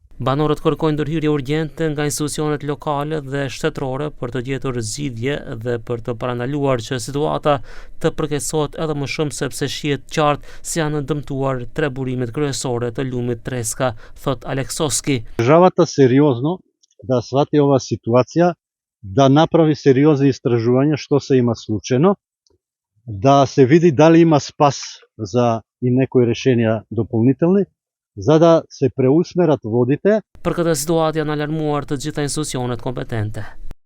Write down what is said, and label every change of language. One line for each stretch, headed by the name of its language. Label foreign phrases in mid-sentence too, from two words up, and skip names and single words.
Albanian: Banorët kërkojnë ndërhyrje urgjente nga institucionet lokale dhe shtetërore për të gjetur zgjidhje dhe për të parandaluar që situata të përkeqësohet edhe më shumë, sepse shihet qartë se janë dëmtuar 3 burimet kryesore të lumit Treska, thot Aleksovski.
Macedonian: Државата сериозно да свати ова ситуација, да направи сериозни истражувања што се има случено, да се види дали има спас за и некои решенија дополнителни, за да се преусмерат водите.
Albanian: Për këtë situatë janë alarmuar të gjitha institucionet kompetente.